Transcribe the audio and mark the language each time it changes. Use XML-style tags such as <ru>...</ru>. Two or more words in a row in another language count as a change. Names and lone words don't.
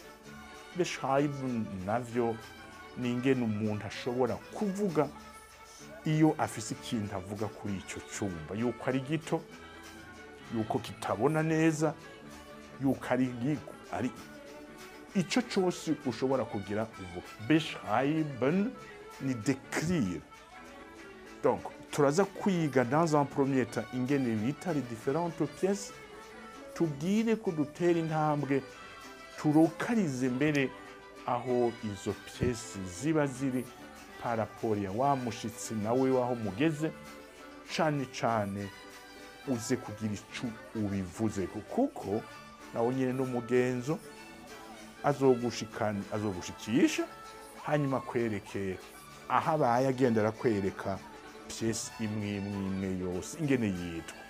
<rn>Beschreiben navyo ni ingene umuntu ashobora kuvuga iyo afise ikintu avuga kuri ico cumba, yuko ari gito, yuko kitabona neza, yuko ari ico cose ushobora kugira uvuga. Beschreiben ni décrire. Donc turaza kwiga</rn> <fr>dans un premier temps</fr> <rn>ingene bita</rn> <fr>les différentes pièces,</fr> <rn>tubwire ko dutera intambwe turokarize mbere aho izo pièces ziba ziri</rn> <fr>par rapport</fr> <rn>ya wa mushitsi nawe waho mugeze, cane cane uze kugira ico ubivuze, kuko nawe nyene n'umugenzo azogushikisha hanyuma kwereke aho abaye agenda arakwereka pièce imwe imwe yose ingene yitwa.</rn>